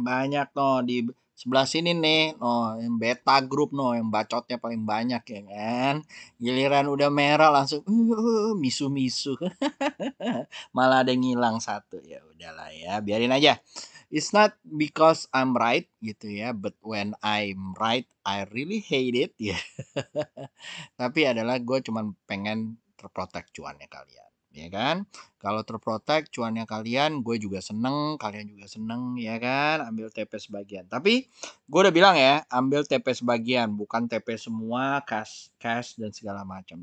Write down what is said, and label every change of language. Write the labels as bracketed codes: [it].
[id] Banyak no di sebelah sini nih, no yang beta grup no yang bacotnya paling banyak ya kan. Giliran udah merah langsung misu-misu. Malah ada yang ngilang satu. Ya udahlah ya, biarin aja. [en] It's not because I'm right [id] gitu ya, [en] but when I'm right, I really hate it ya. [id] Tapi adalah gue cuman pengen terprotek cuannya kalian, ya kan? Kalau terprotek cuannya kalian, gue juga seneng, kalian juga seneng, ya kan? Ambil TP sebagian. Tapi gue udah bilang ya, ambil TP sebagian, bukan TP semua, cash, cash dan segala macam.